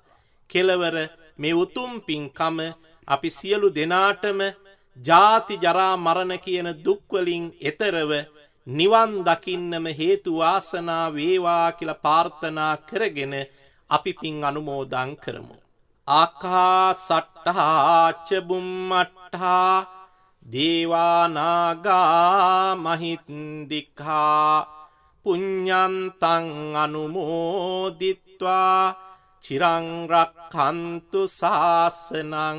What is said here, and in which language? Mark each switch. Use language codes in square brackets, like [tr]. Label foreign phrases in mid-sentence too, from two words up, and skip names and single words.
[si] කෙලවර මේ උතුම් පින්කම අපි සියලු දෙනාටම ජාති ජරා මරණ කියන දුක් වලින් එතරව නිවන් දකින්නම හේතු වාසනා වේවා කියලා ප්‍රාර්ථනා කරගෙන අපි පින් අනුමෝදන් කරමු. [pi] ආකාසට්ටා ච බුම්මට්ටා දේවා නාග මහින්దికා පුඤ්ඤන්තං අනුමෝදිත්වා චිරං රක්ඛන්තු ශාසනං.